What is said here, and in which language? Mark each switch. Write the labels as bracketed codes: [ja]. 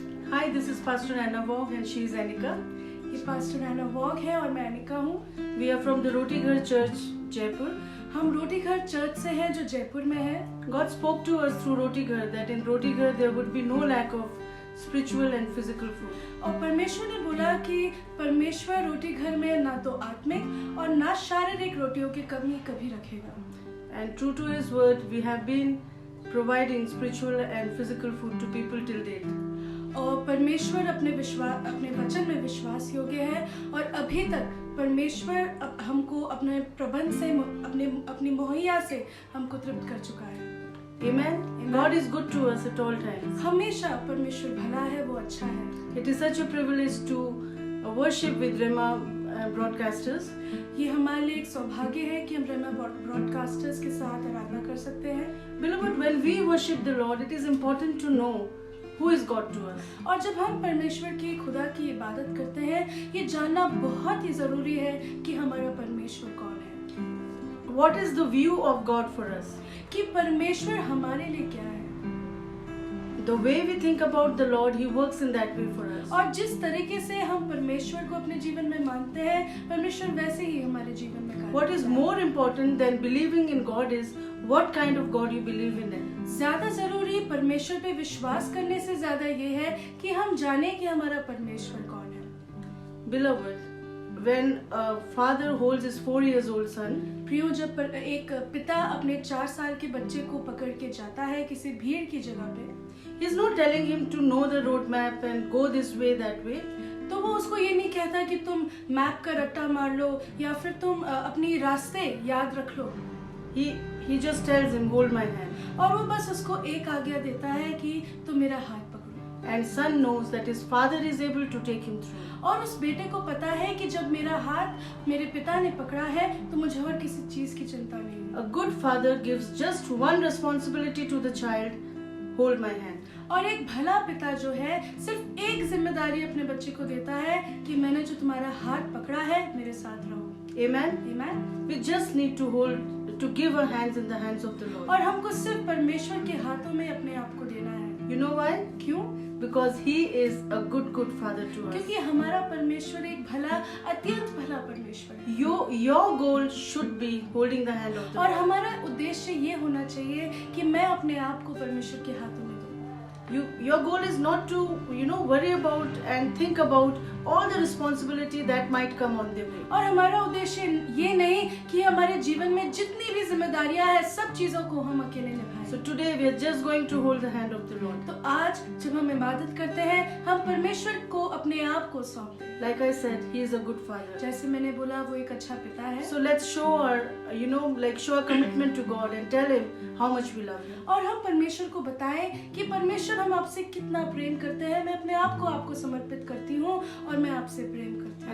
[en] Hi, this is Pastor Anna Vog and she is Anika. [hi] ये pastor एना वॉग है और मैं अनिका हूँ। [en] We are from the Roti Ghar Church, Jaipur. [hi] हम रोटी घर चर्च से हैं जो जयपुर में है। [en] God spoke to us through Roti Ghar that in Roti Ghar there would be no lack of spiritual and physical food. [hi] और परमेश्वर ने बोला कि परमेश्वर रोटी घर में ना तो आत्मिक और ना शारीरिक रोटियों की कमी कभी रखेगा। [en] And true to His word, we have been providing spiritual and physical food to people till date. [hi] और परमेश्वर अपने वचन में विश्वास योग्य है और अभी तक परमेश्वर हमको अपने प्रबंध से अपनी मुहैया से हमको तृप्त कर चुका है। [en] Amen. God is good to us at all times. [hi] हमेशा परमेश्वर भला है, वो अच्छा है। [en] It is such a privilege to worship with Rema broadcasters. [hi] ये हमारे लिए एक सौभाग्य है कि हम रेमा ब्रॉडकास्टर्स के साथ आराधना कर सकते हैं। [en] Beloved, when we worship the Lord, it is important to know who is God to us. [hi] और जब हम परमेश्वर की खुदा की इबादत करते हैं, ये जानना बहुत ही जरूरी है कि हमारा परमेश्वर कौन है। [en] What is the view of God for us? [hi] कि परमेश्वर हमारे लिए क्या है। [en] The way we think about the Lord, He works in that way for us. [hi] और जिस तरीके से हम परमेश्वर को अपने जीवन में मानते हैं, परमेश्वर वैसे ही हमारे जीवन में कार्य [en] What is [hi] करता है। [en] more important than believing in God is what kind of God you believe in. [hi] ज्यादा जरूरी परमेश्वर पे विश्वास करने से ज्यादा ये है कि हम जाने कि हमारा परमेश्वर कौन है। [en] Beloved, when a father holds his 4 years old son, [hi] प्रियो, जब एक पिता अपने 4 साल के बच्चे को पकड़ के जाता है किसी भीड़ की जगह पे, [en] he's not telling him to know the road map and go this way, that way. [hi] तो वो उसको ये नहीं कहता कि तुम मैप का रट्टा मार लो या फिर तुम अपनी रास्ते याद रख लो। [en] He just tells him, hold my hand. [hi] और वो बस उसको एक आज्ञा देता है कि तुम मेरा हाथ पकड़ो। [en] And son knows that his father is able to take him through. [hi] और उस बेटे को पता है कि जब मेरा हाथ मेरे पिता ने पकड़ा है तो मुझे और किसी चीज की चिंता नहीं है। [en] A good father gives just one responsibility to the child, hold my hand. [hi] और एक भला पिता जो है सिर्फ एक जिम्मेदारी अपने बच्चे को देता है कि मैंने जो तुम्हारा हाथ पकड़ा है मेरे साथ रहो। [en] Amen. Amen? We just need to give our hands in the hands of the Lord. [hi] और हमको सिर्फ परमेश्वर के हाथों में अपने आप को देना है। [en] You know why? [hi] क्यों? [en] Because He is a good father to us. [hi] क्योंकि हमारा परमेश्वर एक भला, अत्यंत भला परमेश्वर है। [en] Your goal should be holding the hand of the [hi] और [en] Lord. [hi] हमारा उद्देश्य ये होना चाहिए कि मैं अपने आप को परमेश्वर के हाथों में दूं। [en] Your goal is not to worry about and think about all the responsibility that might come on their way. [hi] और हमारा उद्देश्य ये नहीं कि हमारे जीवन में जितनी भी जिम्मेदारियां हैं सब चीजों को हम अकेले निभाएं। [en] So today we are just going to hold the hand of the Lord. [hi] तो आज जब हम इबादत करते हैं हम परमेश्वर को अपने आप को सौंप दें। [en] Like I said, He is a good father. [hi] जैसे मैंने बोला वो एक अच्छा पिता है। [en] So let's show our commitment to God and tell Him how much we love Him. [hi] और हम परमेश्वर को बताएं कि परमेश्वर हम आपसे कितना प्रेम करते हैं। मैं अपने आप को आपको समर्पित करती हूँ और मैं आपसे प्रेम करती हूँ।